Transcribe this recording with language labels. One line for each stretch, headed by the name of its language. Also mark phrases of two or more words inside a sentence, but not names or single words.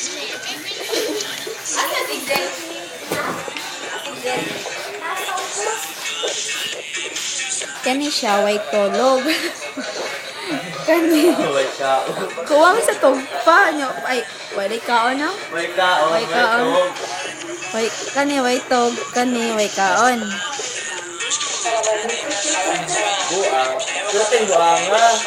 Cebuano: Kani siya way tulog. Kani. Kuwang sa tugpa nyo. Ay, way kaon na? Way kaon. Way kaon. Way kani way tog, kani way kaon. Buang. Kuting buang nga.